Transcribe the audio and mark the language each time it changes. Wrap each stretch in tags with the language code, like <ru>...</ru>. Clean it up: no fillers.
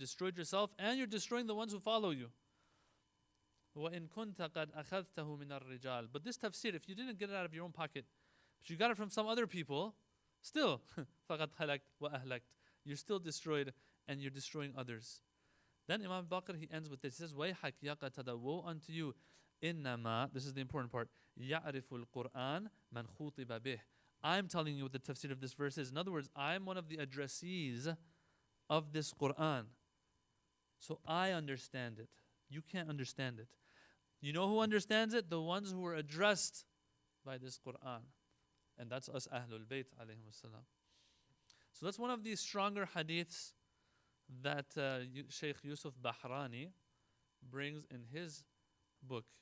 <en>You destroyed yourself and you're destroying the ones who follow you.</en> <ar>وَإِن كُنْتَ قَدْ أَخَذْتَهُ مِنَ الرِّجَالِ.</ar> <en>But this tafsir, if you didn't get it out of your own pocket, but you got it from some other people, still,</en> <ar>فَقَدْ هَلَكْتَ وَأَهْلَكْتَ.</ar> <en>You're still destroyed and you're destroying others. Then Imam Baqir, he ends with this. He says,</en> <ar>وَيْحَكْ يَا قَتَدَ.</ar> <en>Woe unto you. إِنَّمَا, this is the important part,</en> <ar>يَعْرِفُ الْقُرْآنَ مَنْ خُوطِبَ بِهِ.</ar> <en>I'm telling you what the tafsir of this verse is. In other words, I'm one of the addressees of this Quran. So I understand it. You can't understand it. You know who understands it? The ones who were addressed by this Quran. And that's us Ahlul Bayt alayhim as-salam. So that's one of the stronger hadiths that Sheikh Yusuf Bahrani brings in his book.</en>